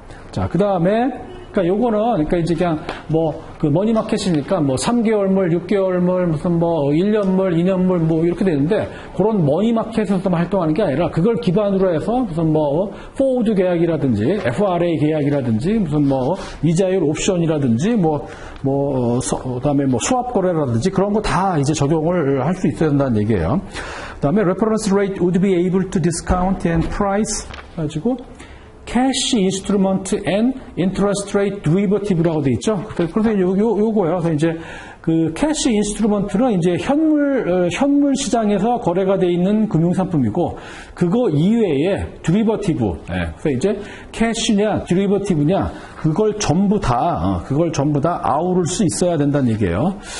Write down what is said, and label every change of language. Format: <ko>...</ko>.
<ko>자, 그 다음에, 그러니까 요거는, 그러니까 이제 그냥 그 머니마켓이니까 3개월물, 6개월물, 무슨 1년물, 2년물 이렇게 되는데, 그런 머니마켓에서만 활동하는 게 아니라 그걸 기반으로 해서 무슨 포워드 계약이라든지, FRA 계약이라든지, 무슨 이자율 옵션이라든지, 그다음에 수합 거래라든지 그런 거 다 이제 적용을 할 수 있어야 된다는 얘기예요. 그다음에</ko> <en>reference rate would be able to discount and price</en> <ko>가지고</ko> <en>cash instrument and interest rate derivative</en> <ko>라고 돼 있죠. 그래서 요거요. 그래서 이제 그 캐시 인스트루먼트는 이제 현물 시장에서 거래가 돼 있는 금융 상품이고 그거 이외에 드리버티브. 그래서 이제 캐시냐 드리버티브냐 그걸 전부 다 아우를 수 있어야 된다는 얘기예요.</ko>